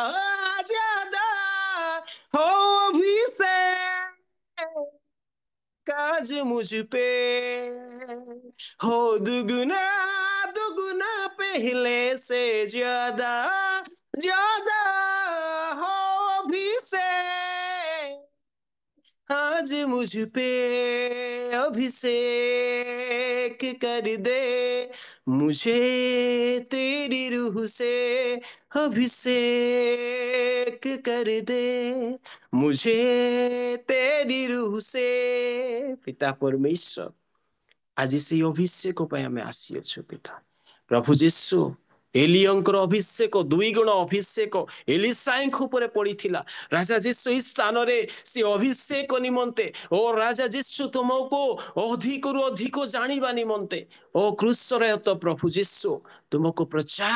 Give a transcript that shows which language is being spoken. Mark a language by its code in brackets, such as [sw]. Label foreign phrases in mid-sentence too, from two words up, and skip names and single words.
[hi] ज्यादा, हो अभिषेक काज मुझ पे हो दुगुना दुगुना पहले से ज्यादा ज्यादा हो अभी से आज मुझ पे अभिषेक कर दे मुझे तेरी रूह से अभिषेक कर दे मुझे तेरी रूह से [or] पिता परमेश्वर ଆଜି ସେଇ ଅଭିଷେକ ପାଇଁ ଆମେ ଆସିଅଛୁ ପିତା ପ୍ରଭୁ ଯୀଶୁ ଏଲିୟଙ୍କର ଅଭିଷେକ 2 ଗୁଣ ଅଭିଷେକ ଏଲିସାଙ୍କ ଉପରେ ପଡିଥିଲା ରାଜା ଯୀଶୁ ଏହି ସ୍ଥାନରେ ସେ ଅଭିଷେକ ନିମନ୍ତେ ଓ ରାଜା ଯୀଶୁ ତୁମକୁ ଅଧିକରୁ ଅଧିକ ଜାଣିବା ନିମନ୍ତେ ଓ କ୍ରୁଶରେ ତ ପ୍ରଭୁ ଯୀଶୁ ତୁମକୁ ପ୍ରଚାର